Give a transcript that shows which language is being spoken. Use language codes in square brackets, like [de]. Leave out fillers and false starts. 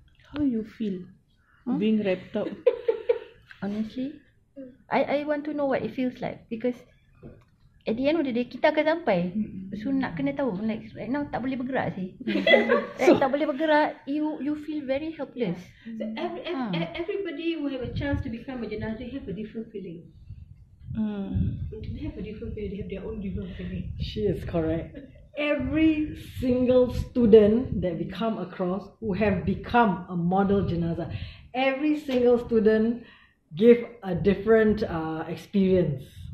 [en] How you feel being wrapped up? Honestly, I want to know what it feels like, because at the end of the day kita akan sampai. [ms] So nak kena tahu, like right now tak boleh bergerak sih. [en] Tak boleh bergerak, you feel very helpless. So everybody will have a chance to become a jenazah, have a different feeling. They have a different feeling, they have their own different feeling. She is correct. Every single student that we come across who have become a model jenazah, every single student give a different experience.